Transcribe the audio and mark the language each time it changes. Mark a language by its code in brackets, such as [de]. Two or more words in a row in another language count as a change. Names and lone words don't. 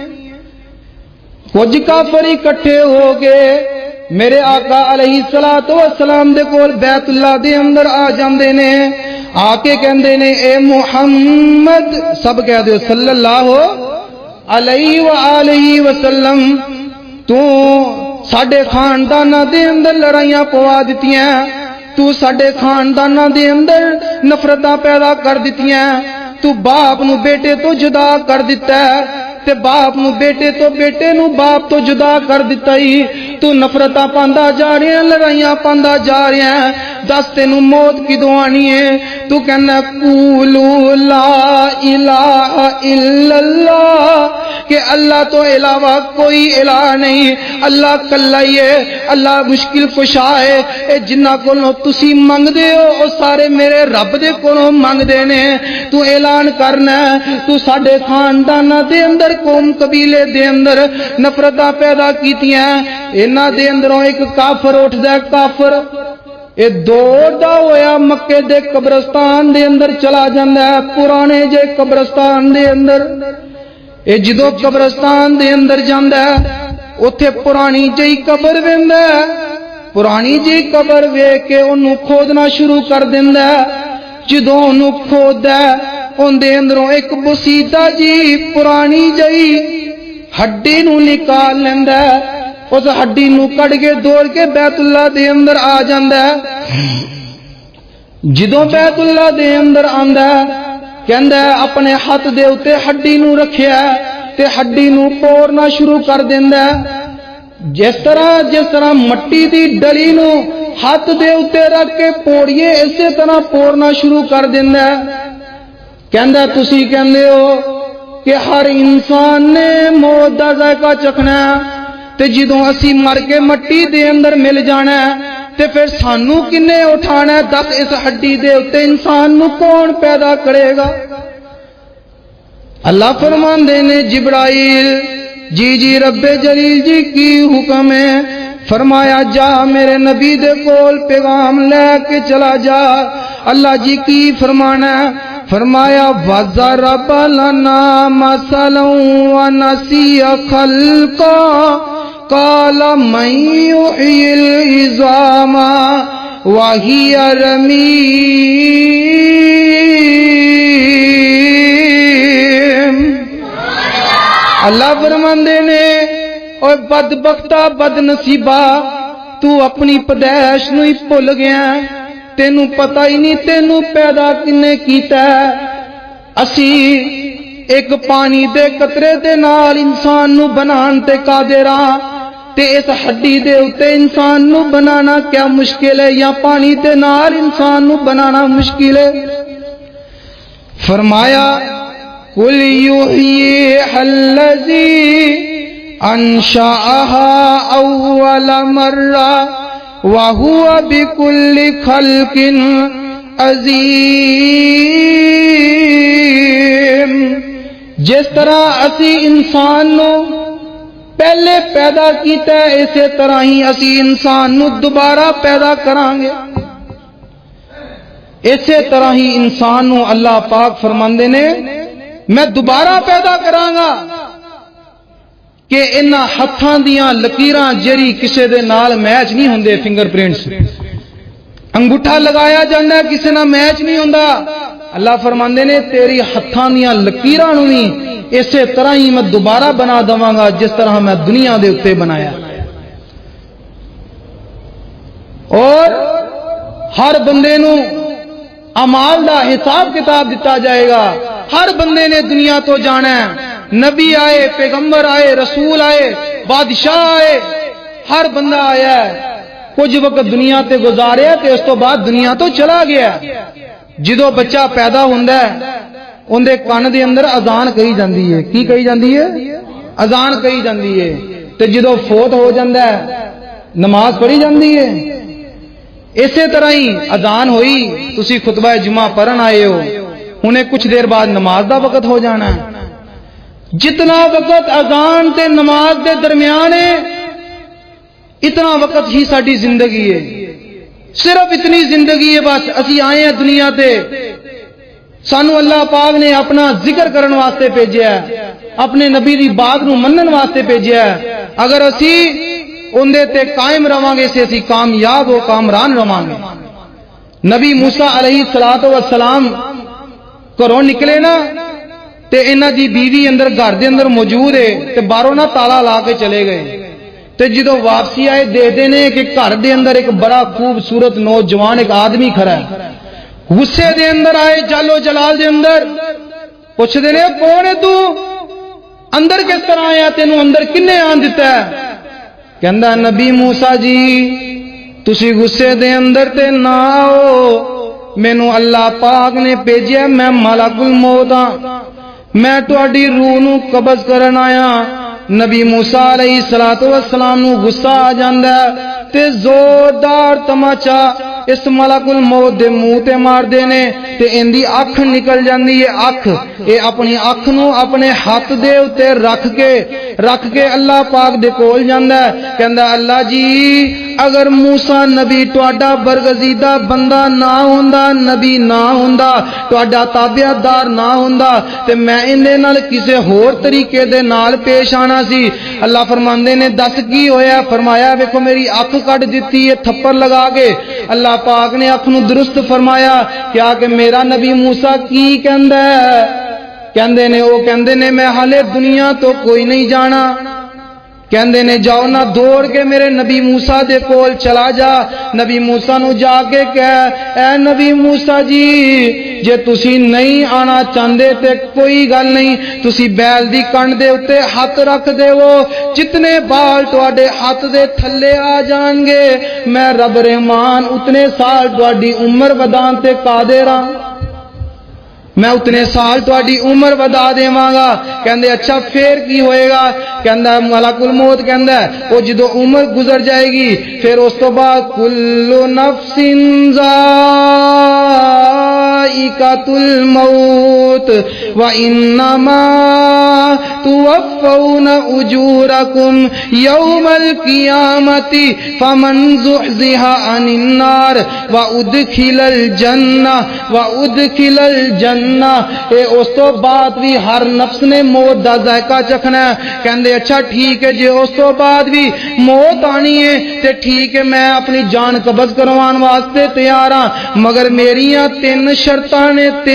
[pa] کچھ کافر اکٹھے ہو گئے میرے آقا [ar] علیہ الصلوۃ والسلام [pa] دے کول بیت اللہ دے اندر آ جاندے نے آ کے کہندے نے اے محمد سب کہہ دیو [ar] صلی اللہ علیہ وآلہ وسلم [pa] تو ساڈے خانداناں دے اندر لڑائیاں پوا دتیاں تو ساڈے خانداناں دے اندر نفرتاں پیدا کر دتیاں تو باپ نو بیٹے تو جدا کر دیتا ہے تے باپ نو بیٹے نو باپ تو جدا کر دیتا ہی تو نفرتاں پاندا جا رہا ہے لڑائیاں پاندا جا رہا ہے دس تینوں موت کدوں آنی ہے تو کہنا [ar] قولو لا الہ الا اللہ [pa] کہ اللہ تو علاوہ کوئی الہ نہیں اللہ کلا ہی ہے اللہ مشکل کشا ہے اے جنہ کولوں تسی منگ دے ہو او سارے میرے رب دے کولوں منگ دے نے تو اعلان کرنا تو ساڈے خانداناں دے اندر قوم قبیلے دے اندر نفرتاں پیدا کیتیاں انہاں دے اندروں ایک کافر اٹھدا ہے کافر اے دوڑدا ہویا مکے دے قبرستان دے اندر چلا جاندا ہے پرانے جے قبرستان دے اندر اے جدوں قبرستان دے اندر جاندا ہے اوتھے پرانی جئی قبر ویندا ہے پرانی جئی قبر ویکھ کے اونوں کھودنا شروع کر دیندا ہے جدوں اونوں کھوددا ہے اون دے اندروں ایک بسیدہ جی پرانی جئی ہڈی نو نکال لیندا ہے اس ہڈی نو کڈ کے دوڑ کے بیت اللہ دے اندر آ جاندا ہے جدوں بیت اللہ دے اندر آندا ہے کہندا ہے اپنے ہاتھ دے اوتے ہڈی نو رکھیا تے ہڈی نو پورنا شروع کر دیندا ہے جس طرح مٹی دی ڈلی نو ہاتھ دے اوتے رکھ کے پوڑیے اسی طرح پورنا شروع کر دیندا ہے کہندا تسی کہندے ہو کہ ہر انسان نے موت دا ذائقہ چکھنا ہے تے جدوں اسی مر کے مٹی دے اندر مل جانا ہے تے پھر سانو کنے اٹھانا ہے دس اس ہڈی دے اوتے انسان نو کون پیدا کرے گا اللہ فرماندے نے جبرائیل جی رب جلیل جی کی حکم ہے فرمایا جا میرے نبی دے کول پیغام لے کے چلا جا اللہ جی کی فرمانا ہے فرمایا [ar] وَضَرَبَ لَنَا مَثَلًا وَنَسِيَ خَلْقًا قَالَ مَن يُحْيِي الْعِظَامَ وَهِيَ [pa] رَمِيمٌ اللہ فرماندے نے اوے بدبختہ بد نصیبہ تو اپنی پیدائش نو ہی بھول گیا تینوں پتہ ہی نہیں تینوں پیدا کنے کیتا ہے اسی ایک پانی دے قطرے دے نال انسان نو بنان تے قادر ہاں تے اس ہڈی دے اوتے انسان نو بنانا کیا مشکل ہے یا پانی دے نال انسان نو بنانا مشکل ہے فرمایا [ar] قل یحییھا الذی انشأھا اول مرہ وَهُوَ بِكُلِّ خَلْقٍ عَظِيمٌ [pa] جس طرح اسی انسان نو پہلے پیدا کیتا ہے اسی طرح ہی اسی انسان نو دوبارہ پیدا کران گے اسی طرح ہی انسان نو اللہ پاک فرماندے نے میں دوبارہ پیدا کراں گا کہ انہاں ہتھاں دیاں لکیراں جڑی کسے دے نال میچ نہیں ہوندے [en] finger prints [pa] انگوٹھا لگایا جاندا ہے کسے نال میچ نہیں ہوندا اللہ فرماندے نے تیری ہتھاں دیاں لکیراں نو بھی اسی طرح ہی میں دوبارہ بنا دواں گا جس طرح میں دنیا دے اوتے بنایا اور ہر بندے نو اعمال دا حساب کتاب دتا جائے گا ہر بندے نے دنیا تو جانا ہے نبی آئے پیغمبر آئے رسول آئے بادشاہ آئے ہر بندہ آیا ہے کچھ وقت دنیا تے گزاریا تے اس تو بعد دنیا تو چلا گیا. جدو بچہ پیدا ہوندا ہے اندے کان دے اندر اذان کہی جاندی ہے. کی کہی جاندی ہے؟ اذان کہی جاندی ہے. تے جدو فوت ہو جاندا ہے نماز پڑھی جاندی ہے. اسی طرح ہی اذان ہوئی تسی خطبہ جمعہ پڑھن آئے ہو انہیں کچھ دیر بعد نماز دا وقت ہو جانا ہے. جتنا وقت اذان تے نماز دے درمیان ہے اتنا وقت ہی ساری زندگی ہے. صرف اتنی زندگی ہے بس. اسی آئے ہیں دنیا تے سانو اللہ پاک نے اپنا ذکر کرن واسطے بھیجیا ہے اپنے نبی دی بات نو منن واسطے بھیجیا ہے. اگر اسی اندے تے قائم رواں گے اسی کامیاب و کامران رواں گے. نبی موسیٰ [ar] علیہ السلام [pa] گھروں نکلے نا تے انہاں دی بیوی اندر گھر دے اندر موجود ہے تے باہروں نہ تالا لا کے چلے گئے. تے جدو واپسی آئے دیکھتے نے کہ گھر دے اندر ایک بڑا خوبصورت نوجوان ایک آدمی کھڑا ہے. غصے دے اندر آئے جالو جلال دے اندر پوچھتے نے کون ہے تو اندر کس طرح آیا تینوں اندر کنے آن دیتا ہے؟ کہندا نبی موسیٰ جی تسی غصے دے اندر تے نہ آؤ مینوں اللہ پاک نے بھیجیا میں ملک الموت ہاں میں تہاڈی روح نو قبض کرن آیا. نبی موسیٰ علیہ السلام نو غصہ آ جاندا ہے تے زوردار تماچا اس ملک الموت دے منہ تے مار دینے تے اندی اکھ نکل جاندی ہے. اکھ اے اپنی اکھ نو اپنے ہاتھ دے اوتے رکھ کے اللہ پاک دے کول جاندا ہے. کہندا اللہ جی اگر موسیٰ نبی تہاڈا برگزیدہ بندہ نہ ہوندا نبی نہ ہوندا تہاڈا تابعدار نہ ہوندا تے میں اندے نال کسے ہور طریقے دے نال پیش آنا سی. اللہ فرماندے نے دس کی ہویا؟ فرمایا ویکھو میری اکھ کٹ دتی ہے تھپڑ لگا کے. اللہ پاک نے اکھ نو درست فرمایا. کیا کہ میرا نبی موسیٰ کی کہندا ہے؟ کہندے نے او کہندے نے میں حالے دنیا تو کوئی نہیں جانا. کہندے نے جاؤ نہ دوڑ کے میرے نبی موسیٰ دے کول چلا جا. نبی موسیٰ نو جا کے کہہ اے نبی موسیٰ جی جے تسی نہیں آنا چاہندے تے کوئی گل نہیں تسی بیل دی کنڈ دے اتے ہاتھ رکھ دے وہ جتنے بال تواڈے ہاتھ دے تھلے آ جان گے میں رب رحمان اتنے سال تواڈی عمر ودان تے قادر ہاں میں اتنے سال تواڈی عمر ودا دیواں گا. کہندے اچھا پھر کی ہوئے گا؟ کہندا ملک الموت کہندا ہے او جدو عمر گزر جائے گی پھر اس تو بعد [ar] کل نفس ذائقۃ الموت وانما توفون اجورکم یوم القیامۃ فمن زحزح عن النار وادخل الجنہ [pa] اے اس تو بعد بھی ہر نفس نے موت دا ذائقہ چکھنا ہے. کہندے اچھا ٹھیک ہے جے اس تو بعد بھی موت آنی ہے تے ٹھیک ہے میں اپنی جان قبض کروان واسطے تیار ہاں مگر میریاں تین شرطاں نے.